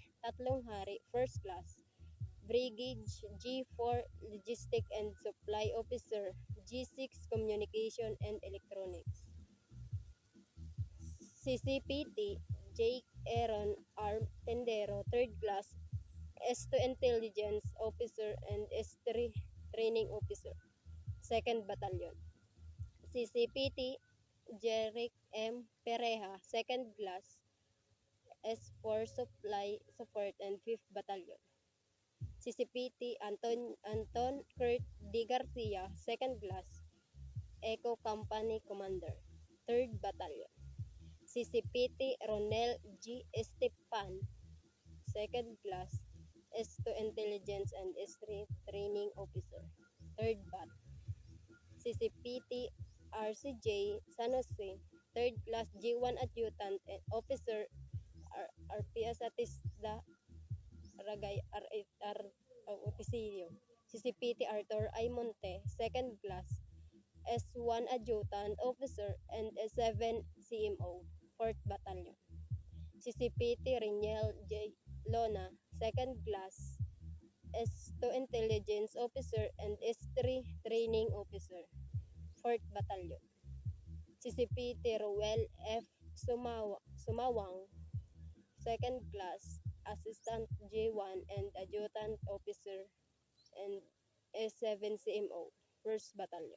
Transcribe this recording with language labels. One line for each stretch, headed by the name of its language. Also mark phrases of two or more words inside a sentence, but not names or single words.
English: Tatlonghari, First Class, Brigade G4 Logistic and Supply Officer, G6 Communication and Electronics. CCPT Jake Aaron R. Tendero, 3rd Class, S2 Intelligence Officer and S3 Training Officer, 2nd Battalion. CCPT Jeric M. Pereja, 2nd Class, S4 Supply Support and 5th Battalion. CCPT Anton Kurt D. Garcia, 2nd Class, Eco Company Commander, 3rd Battalion. CCPT Ronel G. Estepan, 2nd Class, S2 Intelligence and S3 Training Officer, 3rd Bat. CCPT RCJ San Jose, 3rd Class G1 Adjutant Officer, RPS Atisda Ragay R Otisillo. CCPT Arthur I. Monte, 2nd Class, S1 Adjutant Officer and S7 CMO, 4th Battalion. CCPT Riniel J. Lona, 2nd Class, S2 Intelligence Officer and S3 Training Officer, 4th Battalion. CCPT Ruel F. Sumawang, 2nd Class, Assistant J1 and Adjutant Officer and S7 CMO, 1st Battalion.